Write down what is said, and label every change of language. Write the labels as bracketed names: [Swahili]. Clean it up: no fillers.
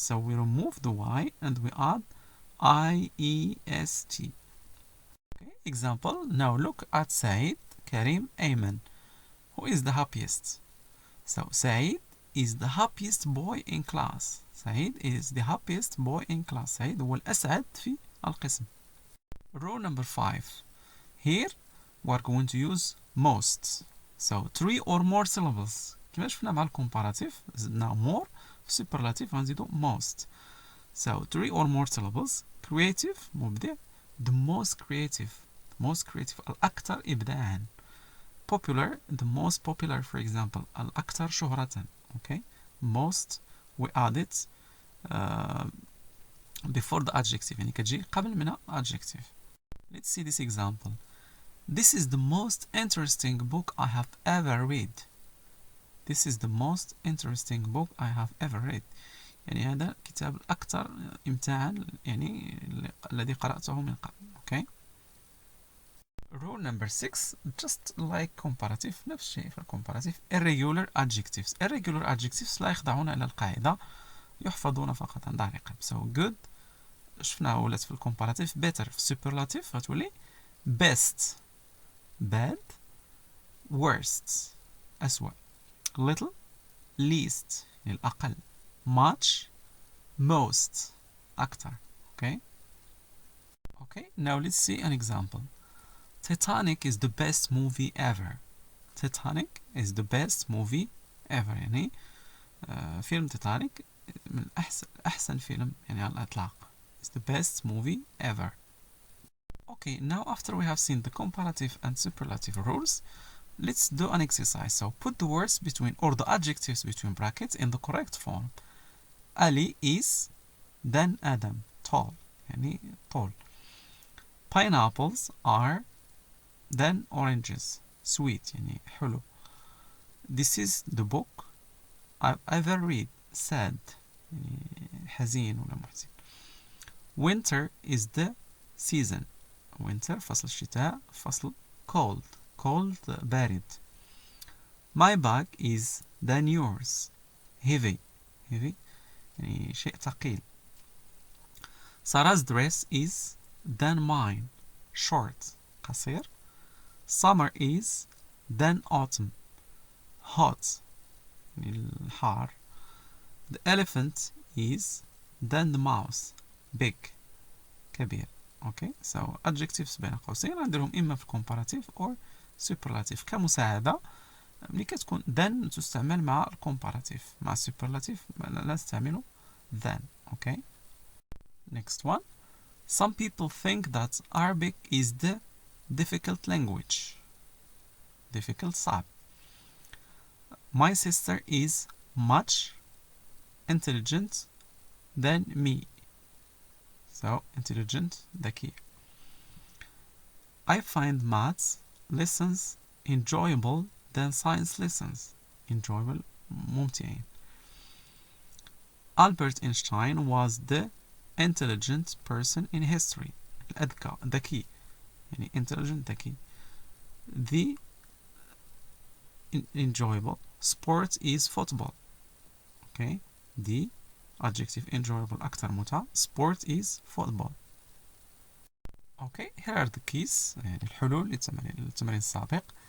[English] So we remove the Y and we add I-E-S-T. Okay. Example. Now look at Said, Karim, Ayman. Who is the happiest? So Said is the happiest boy in class. Said is the happiest boy in class. [Arabic] Said هو الأسعد في القسم. [English] Rule number 5. Here we are going to use most. So 3 or more syllables. [Arabic] كما شفنا مع الكومباراتيف زدنا more في superlative غنزيدو most. [English] So 3 or more syllables. Creative مبدع. The most creative. The most creative [Arabic] الأكثر إبداعا. [English] Popular, the most popular, for example, [Arabic] الأكثر شهرة. [English] Okay, most we add it before the adjective. [Arabic] يعني كتجي قبل منها adjective. [English] Let's see this example. This is the most interesting book I have ever read. This is the most interesting book I have ever read. [Arabic] يعني هذا الكتاب الأكثر إمتاعا يعني الذي قرأته من قبل. [English] Okay. Rule number 6, just like comparative, [Arabic] نفس الشيء في الكومباراتيف. [English] irregular adjectives. irregular adjectives [Arabic] لا يخضعون إلى القاعدة، يحفظون فقط عن ظهر قلب. [English] So good [Arabic] شفناها ولات في الكومباراتيف. [English] better في superlative غتولي best, bad, worst أسوأ. little, least [Arabic] يعني الأقل. [English] much, most أكثر. Okay. Okay. Now let's see an example. Titanic is the best movie ever. Titanic is the best movie ever. [Arabic] يعني فيلم تيتانيك من أحسن فيلم يعني على الإطلاق. [English] It's the best movie ever. Okay, now after we have seen the comparative and superlative rules, let's do an exercise. So put the words between or the adjectives between brackets in the correct form. Ali is, then Adam, tall. يعني tall. Pineapples are, then oranges, sweet [Arabic] يعني حلو. [English] This is the book I've ever read, sad [Arabic] يعني حزين ولا محزن. [English] Winter is the season. [Arabic] Winter فصل الشتاء، فصل cold. [English] Cold بارد. My bag is than yours. Heavy. [Arabic] Heavy يعني شيء ثقيل. [English] Sarah's dress is than mine. Short قصير. Summer is then autumn. [Arabic] Hot يعني الحار. [English] The elephant is then the mouse. Big كبير. Okay, so adjectives [Arabic] بين قوسين نديرهم إما في comparative or superlative كمساعدة. ملي كتكون then تستعمل مع comparative، مع superlative لا نستعمل then. [English] Okay. Next one. Some people think that Arabic is the difficult language. Difficult صعب. My sister is much intelligent than me. So intelligent ذكي. I find maths lessons enjoyable than science lessons. Enjoyable ممتعين. Albert Einstein was the intelligent person in history. [Arabic] الأذكى ذكي يعني intelligent ذكي. [English] The enjoyable sport is football. Okay, the adjective enjoyable [Arabic] أكثر متعة. [English] Sport is football. Okay, here are the keys [Arabic] يعني الحلول للتمرين السابق.